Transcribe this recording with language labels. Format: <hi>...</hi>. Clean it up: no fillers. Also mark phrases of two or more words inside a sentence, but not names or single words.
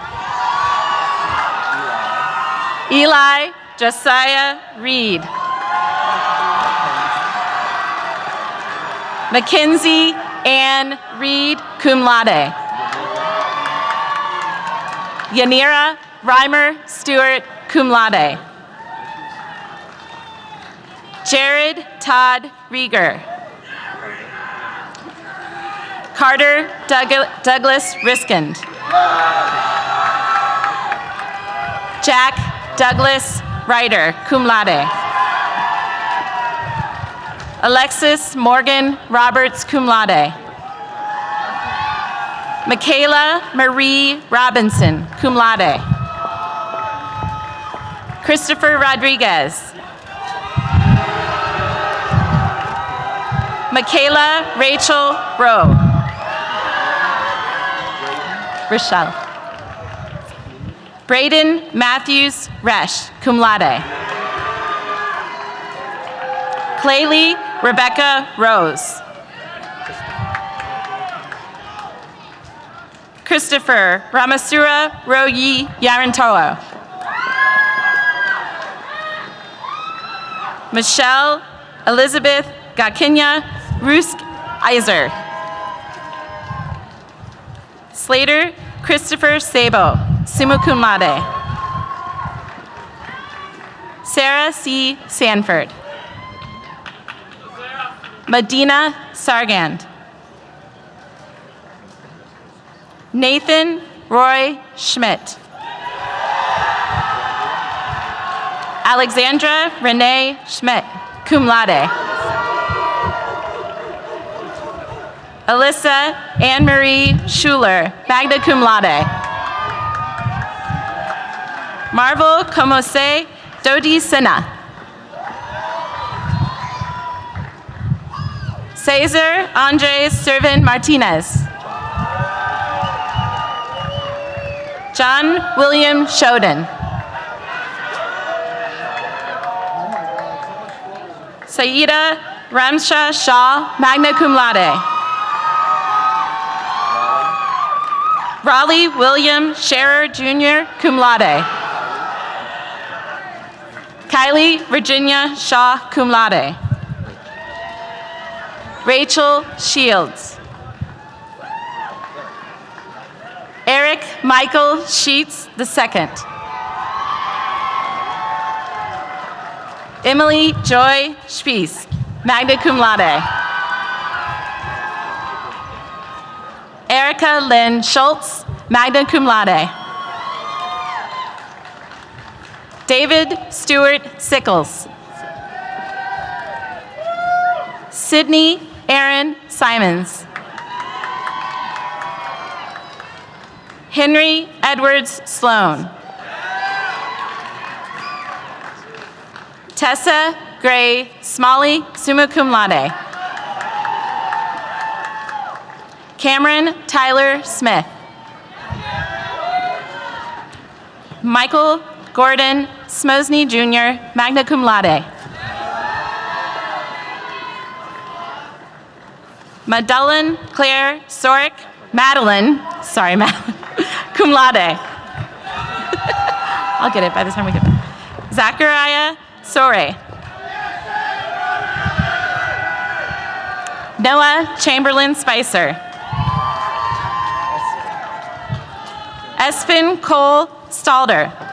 <en>Eli Josiah Reed. Mackenzie Ann Reed,</en> <la>cum laude.</la> <en>Yanira Reimer Stewart,</en> <la>cum laude.</la> <en>Jared Todd Rieger. Carter Douglas Riskand. Jack Douglas Ryder,</en> <la>cum laude.</la> <en>Alexis Morgan Roberts,</en> <la>cum laude.</la> <en>Michaela Marie Robinson,</en> <la>cum laude.</la> <en>Christopher Rodriguez. Michaela Rachel Rowe. Rochelle. Braden Matthews Resch,</en> <la>cum laude.</la> <en>Claylee Rebecca Rose. Christopher Ramasura Royi Yarantoa. Michelle Elizabeth Gakinya Rusk Iser. Slater Christopher Sabo,</en> <la>summa cum laude.</la> <en>Sarah C. Sanford. Medina Sargand. Nathan Roy Schmidt. Alexandra Renee Schmidt,</en> <la>cum laude.</la> <en>Alyssa Anne-Marie Schuler,</en> <la>magna cum laude.</la> <en>Marvel Comose Dodi Sena. Cesar Andres Servan Martinez. John William Shoden. Saida Ramsha Shah,</en> <la>magna cum laude.</la> <en>Raleigh William Scherer Jr.,</en> <la>cum laude.</la> <en>Kylie Virginia Shaw,</en> <la>cum laude.</la> <en>Rachel Shields. Eric Michael Sheets II. Emily Joy Spies,</en> <la>magna cum laude.</la> <en>Erica Lynn Schultz,</en> <la>magna cum laude.</la> <en>David Stewart Sickles. Sydney Aaron Simons. Henry Edwards Sloan. Tessa Gray Smalley,</en> <la>summa cum laude.</la> <en>Cameron Tyler Smith. Michael Gordon Smosny Jr.,</en> <la>magna cum laude.</la> <en>Madeline Claire Sorick, Madeline,</en> <la>cum laude.</la> <en>I'll get it by the time we get back. Zachariah Sore. Noah Chamberlain Spicer. Espen Cole Stalder.</en>